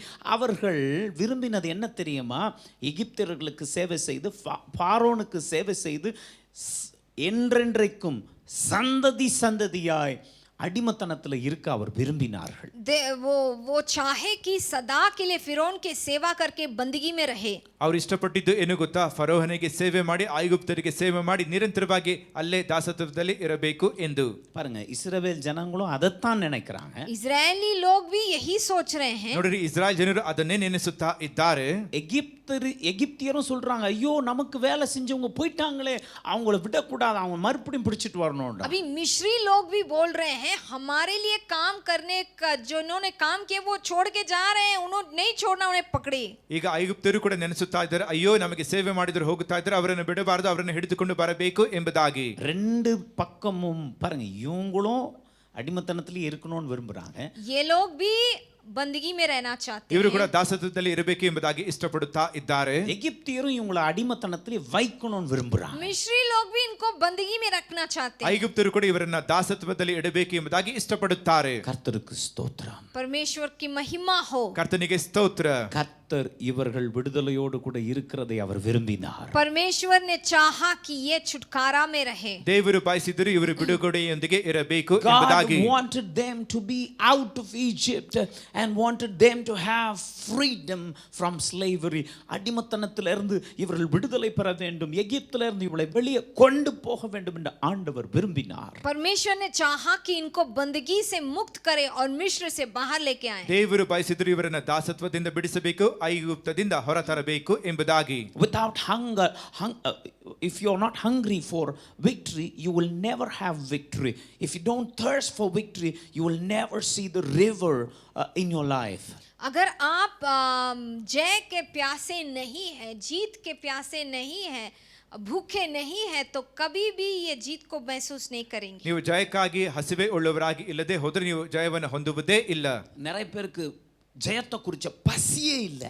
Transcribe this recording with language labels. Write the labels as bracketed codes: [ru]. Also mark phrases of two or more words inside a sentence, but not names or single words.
[ta] அவர்கள் விரும்பினது என்ன தெரியுமா? எகிப்தியர்களுக்கு சேவை செய்து பார்வோனுக்கு சேவை செய்து என்றென்றைக்கும் சந்ததி சந்ததியாய் அடிமத்தனத்துல இருக்க அவர் விரும்பினார்கள். [hi] वो चाहे कि सदा के लिए फिरौन के सेवा करके बंदगी में रहे. [kn] ಅವರು ಇಷ್ಟಪಟ್ಟಿದ್ದು ಏನು ಗೊತ್ತಾ? ಫರೋಹನಿಗೆ ಸೇವೆ ಮಾಡಿ ಐಗುಪ್ತರಿಗೆ ಸೇವೆ ಮಾಡಿ ನಿರಂತರವಾಗಿ ಅಲ್ಲೇ ದಾಸತ್ವದಲ್ಲಿ ಇರಬೇಕು ಎಂದು. [ta] பாருங்க, இஸ்ரவேல் ஜனங்களும் அதைத்தான் நினைக்கிறாங்க. [hi] इजरायली लोग भी यही सोच रहे हैं. [kn] ನೋಡಿರಿ, ಇಸ್ರಾಯೇಲ್ ಜನರು ಅದನ್ನೇ ನೆನೆಸುತ್ತಾ ಇದ್ದಾರೆ. [ta] எகிப்தியரும் சொல்றாங்க, ஐயோ நமக்கு வேலை செஞ்சவங்க போயிட்டாங்களே, அவங்கள விடக்கூடாது, அவங்க மறுபடியும் பிடிச்சிட்டு வரணும். [hi] अभी मिस्री लोग भी बोल रहे हैं हमारे लिए काम करने का जो उन्होंने काम किया वो छोड़ के जा रहे हैं, उन्होंने नहीं छोड़ना, उन्हें पकड़े. [kn] ಈಗ ಐಗುಪ್ತರು ಕೂಡ ನೆನೆಸುತ್ತಾ ಇದ್ದಾರೆ, ಅಯ್ಯೋ ನಮಗೆ ಸೇವೆ ಮಾಡಿದ್ರು ಹೋಗುತ್ತಾ ಇದ್ದಾರೆ, ಅವರನ್ನು ಬಿಡಬಾರದು, ಅವರನ್ನು ಹಿಡಿದುಕೊಂಡು ಬರಬೇಕು ಎಂಬುದಾಗಿ. [ta] ரெண்டு பக்கமும் பாருங்க, இவங்களும் அடிமத்தனத்திலே இருக்கணும்னு விரும்புறாங்க. [hi] ये लोग भी बंदगी में रहना चाहते [kn] ಇವರು ಕೂಡ [hi] हैं। [kn] ದಾಸತ್ವದಲ್ಲಿ ಇರಬೇಕು ಎಂಬುದಾಗಿ ಇಷ್ಟಪಡುತ್ತಾ ಇದ್ದಾರೆ. [ta] எகிப்தியரும் இவங்களை அடிமைத்தனத்திலே வைக்கணும்னு விரும்புறாங்க. [hi] मिस्री लोग भी इनको बंदगी में रखना चाहते हैं। [kn] ಐಗುಪ್ತರು ಕೂಡ ಇವರನ್ನ ದಾಸತ್ವದಲ್ಲಿ ಇಡಬೇಕು ಎಂಬುದಾಗಿ ಇಷ್ಟಪಡುತ್ತಾರೆ. [ta] கர்த்தருக்கு ஸ்தோத்திரம். [hi] परमेश्वर की महिमा हो। [kn] ಕರ್ತನಿಗೆ ಸ್ತೋತ್ರ. [ta] கர்த்தர் இவர்கள் விடுதலையோடு கூட இருக்கிறதை அவர் விரும்பினார். [hi] परमेश्वर ने चाहा कि ये छुटकारा में रहे। [kn] ದೇವರು ಬಯಸಿದರು ಇವರು ಬಿಡುಗಡೆಯೊಂದಿಗೆ ಇರಬೇಕು [en] God [kn] ಎಂಬುದಾಗಿ. [en] wanted them to be out of Egypt and wanted them to have freedom from slavery. [ta] அடிமைத்தனத்திலிருந்து இவர்கள் விடுதலை பெற வேண்டும், எகிப்திலிருந்து இவளை வெளியே கொண்டு போக வேண்டும் என்று ஆண்டவர் விரும்பினார். [hi] परमेश्वर ने चाहा कि इनको बंदगी से मुक्त करे और मिस्र से बाहर लेके आए। [kn] ದೇವರು ಬಯಸಿದರು ಇವರನ್ನ ದಾಸತ್ವದಿಂದ ಬಿಡಿಸಬೇಕು, ಐಗುಪ್ತದಿಂದ ಹೊರತರಬೇಕು ಎಂಬುದಾಗಿ. [en] Without hunger, if you are not hungry for victory, you will never have victory. If you don't thirst for victory, you will never see the river in your life. [hi] अगर आप जय के प्यासे नहीं है, जीत के प्यासे नहीं है, भूखे नहीं है, तो कभी भी ये जीत को महसूस नहीं करेंगे। [kn] ನೀವು ಜಯಕ್ಕಾಗಿ ಹಸಿವೆ ಉಳ್ಳವರಾಗಿ ಇಲ್ಲದೆ ಹೋದರೆ ನೀವು ಜಯವನ್ನು ಹೊಂದುವುದೇ ಇಲ್ಲ. [ta] நிறைய பேருக்கு ஜெயத்தை குறிச்ச பசியே இல்லை.